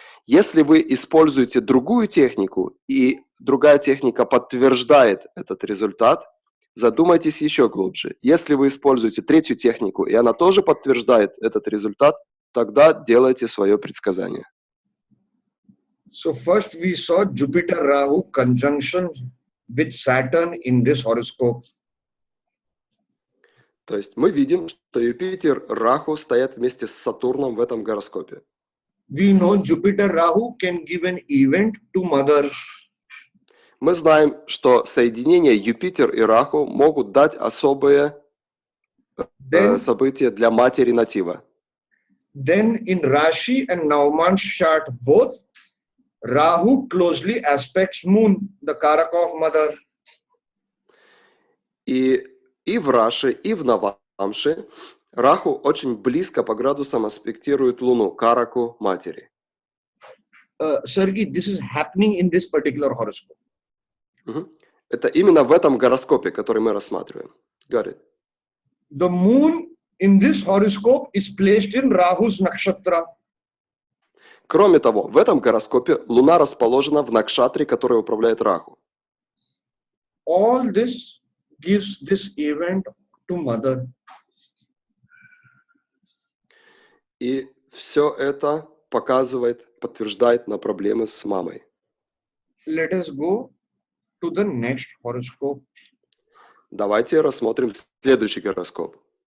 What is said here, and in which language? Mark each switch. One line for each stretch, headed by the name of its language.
Russian: Если вы используете другую технику, и другая техника подтверждает этот результат, задумайтесь еще глубже. Если вы используете третью технику, и она тоже подтверждает этот результат, тогда делайте свое предсказание.
English: So first we saw Jupiter Rahu conjunction with Saturn in this horoscope.
Russian: То есть мы видим, что Юпитер, Раху стоят вместе с Сатурном в этом гороскопе.
English: We know Jupiter Rahu can give an event to mother.
Russian: Мы знаем, что соединения Юпитер и Раху могут дать особые события для матери натива.
English: Then in Rashi and Nauman's chart both, Rahu closely aspects Moon, the Karaka of mother.
Russian: И в Раши, и в Навамше Раху очень близко по градусам аспектирует Луну, Караку матери.
English: Sergey, this is happening in this particular horoscope.
Russian: Это именно в этом гороскопе, который мы рассматриваем.
English: Got it. The moon in this horoscope is placed in Rahu's nakshatra.
Russian: Кроме того, в этом гороскопе Луна расположена в накшатре, который управляет Раху.
English: All this gives this event to mother.
Russian: И все это подтверждает на проблемы с мамой.
English: Let us go to the next horoscope.
Russian: Давайте рассмотрим следующий гороскоп.